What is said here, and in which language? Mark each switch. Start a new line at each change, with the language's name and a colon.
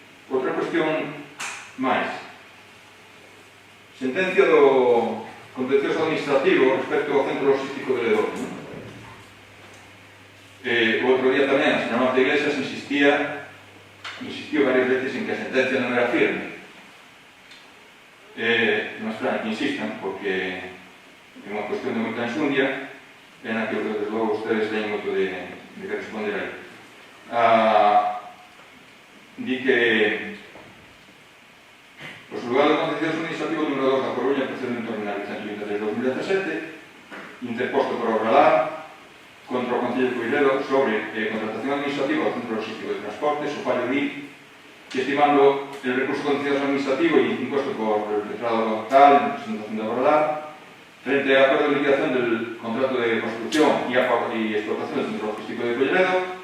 Galician: Outra cuestión máis. Sentencia do contencioso administrativo respecto ao centro logístico de Ledoiro. O outro día tamén a señora Marta Iglesias insistía insistiu varias veces en que a sentencia non era firme. Non esperan que insistan, porque é unha cuestión de moita enxundia, e na que, desde logo, ustedes teñen moito de que responder aí. Di que o xulgado de contencioso administrativo número 2 da Coruña, procedente ordinario 123/2017, interposto por obra LAR contra o Concello de Coirelo sobre contratación administrativa do Centro Logístico de Transportes, o fallo di que,
Spanish: estimando el recurso contencioso administrativo y impuesto por el letrado local, presentación de obra LAR, frente al acuerdo de liquidación del contrato de construcción y explotación del Centro Logístico de Coirelo,